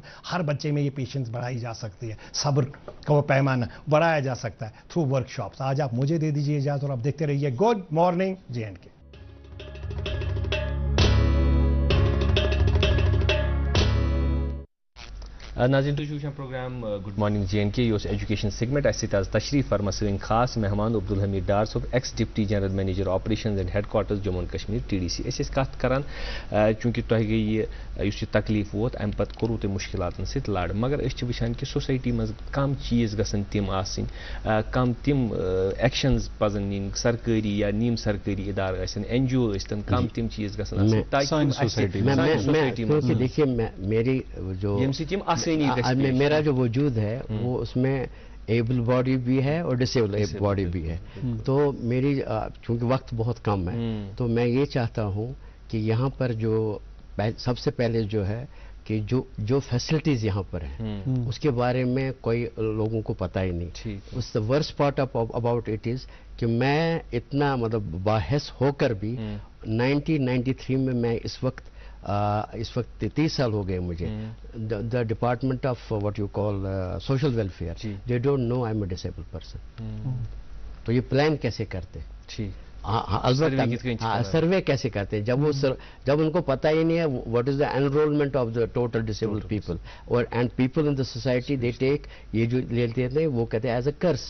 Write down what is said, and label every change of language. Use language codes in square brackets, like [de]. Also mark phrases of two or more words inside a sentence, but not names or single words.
[ur] ہر بچے میں یہ پیشنس بڑھائی جا سکتی ہے, صبر کا وہ پیمانہ بڑھایا جا سکتا ہے [en] through workshops. [ur] آج آپ مجھے دے دیجیے اجازت اور آپ دیکھتے رہیے گڈ مارننگ JNK. [ks] ناظرین تُہۍ چھِو وٕچھان پروگرام گُڈ مارننگ JNK. یہِ اوس [en] education segment. [ks] اَسہِ سۭتۍ آز تشریف فرما سٲنۍ خاص مہمان عبدالحمید ڈار صٲب, [en] ex deputy general manager operations and headquarters Jammu and Kashmir TDC. [ks] أسۍ ٲسۍ کَتھ کران چوٗنٛکہِ تۄہہِ گٔے یُس یہِ تکلیٖف ووت اَمہِ پتہٕ کوٚروٕ تۄہہِ مُشکِلاتن سۭتۍ لڑ, مگر أسۍ چھِ وٕچھان کہِ سوسایٹی منٛز کم چیٖز گژھن تِم آسٕنۍ, کم تِم ایکشنز پزن نِنۍ, سرکٲری یا نیم سرکٲری ادارٕ ٲسِن, NGO ٲسۍتن, کم تِم چیٖز گژھن آسٕنۍ تاکہِ سوسایٹی منٛز [ur] دیکھیے میری جو [ks] ییٚمہِ سۭتۍ یِم آسٲنی گژھِ. [ur] میرا جو وجود ہے وہ اس میں [en] able body [ur] بھی ہے اور [en] disable body [ur] بھی ہے. تو میری چونکہ وقت بہت کم ہے تو میں یہ چاہتا ہوں کہ یہاں پر جو سب سے پہلے جو ہے کہ جو فیسلٹیز یہاں پر ہیں اس کے بارے میں کوئی لوگوں کو پتہ ہی نہیں. [en] this the worst part about it is [ur] کہ میں اتنا مطلب باحث ہو کر بھی 1993 میں اس وقت 30 سال ہو گئے مجھے. [en] the department of what you call social welfare, they don't know I am a disable person. [ur] تو یہ پلان کیسے کرتے, سروے کیسے کرتے ہیں جب ان کو پتہ ہی نہیں ہے [en] what is the enrollment of the total disable people, [ur] اور [en] and people in the society they take, [ur] یہ جو لیتے ہیں وہ کہتے ہیں [en] as a curse.